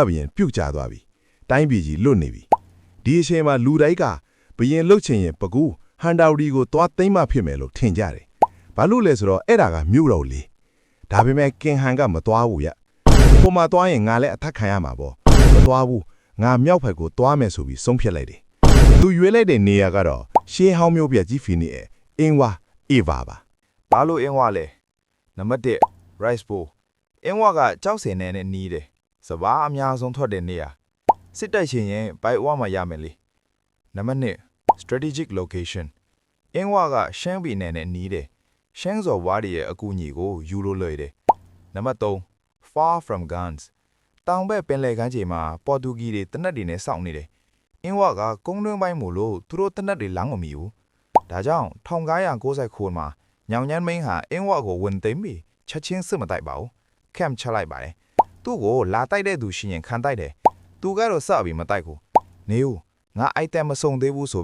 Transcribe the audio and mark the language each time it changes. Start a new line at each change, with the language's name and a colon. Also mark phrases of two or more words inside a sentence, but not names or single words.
Burmese: ဘီယန်ပြုတ်ကျသွားပြီ။တိုင်းပြည်ကြီးလွတ်နေပြီ။ဒီအချိန်မှာလူတိုင်းကဘရင်လှုပ်ချင်ရင်ပကူဟန်တာဝရီကိုသွားသိမ်းမှဖြစ်မယ်လို့ထင်ကြတယ်။ဘာလို့လဲဆိုတော့အဲ့ဒါကမြို့တော်လေ။ဒါပေမဲ့ကင်ဟန်ကမသွားဘူးရ။ပုံမှန်သွားရင်ငါလည်းအထက်ခံရမှာပေါ့။မသွားဘူး။ငါမြောက်ဘက်ကိုသွားမယ်ဆိုပြီးဆုံးဖြတ်လိုက်တယ်။သူရွေးလိုက်တဲ့နေရာကတော့ရှေးဟောင်းမြို့ပြကြီးဖီနီရဲ့အင်းဝါအေဗာပါ ။ဘာလို့အင်းဝါလဲ။နံပါတ်1
English: rice bowl
Burmese: အင်းဝါကကြောက်စင်နဲ့နီးတယ်။စဘာအများဆုံးထွက်တဲ့နေရာ။စစ်တိုက်ချင်ရင်ဘိုက်ဝါမှာရမယ်လေ။နံပါတ်2
English: strategic location
Burmese: အင်းဝါကရှမ်းပြည်နယ်နဲ့နီးတယ်ရှမ်းစော်ဝါးတွေရဲ့အကူအညီကိုယူလို့လွယ်တယ်နံပါ တ်3
English: far from guns
Burmese: တောင်ဘက်ပင်လယ်ကမ်းခြေမှာပေါ်တူဂီတွေတနက်တွေနဲ့စောင့်နေတယ်အင်းဝါကကုန်းတွင်းပိုင်းမို့လို့သူတို့တနက်တွေလမ်းမမီဘူးဒါကြောင့်1990မှာညောင်ညမ်းမင်းဟာအင်းဝါကိုဝင်သိမ်း ပြီးချက်ချင်းစစ်မတိုက်ပါဘူးကမ်ချလိုက်ပါတယ်သူ့ကိုလာတိုက်တဲ့သူရှိရင်ခံတိုက်တယ်သူကတော့စပြီးမတိုက်ဘူးနေဦးငါအိုက်တမ်မစုံသေးဘူးဆို